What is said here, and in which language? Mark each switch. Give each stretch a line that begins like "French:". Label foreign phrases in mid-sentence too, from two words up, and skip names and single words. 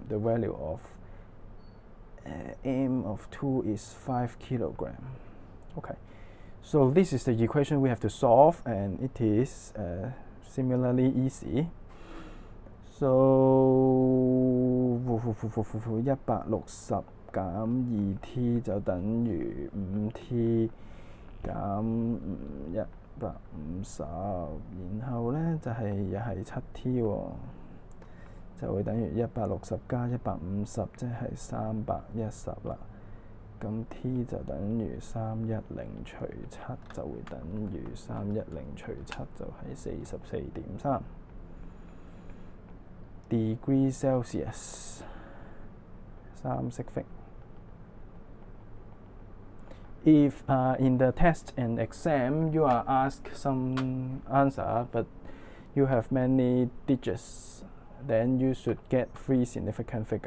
English: The value of M of 2 is 5 kilograms. Okay, so this is the equation we have to solve, and it is similarly easy.
Cantonese: So 160 減 2T 就等於 5T 減150，然後呢就係又係 7T 喎，就會等於160加150，即係310啦。咁 T 就等於310除7就會等於310除7就係44.3
English: degree Celsius 3 sig figs. If in the test and exam you are asked some answer but you have many digits, then you should get 3 significant figure.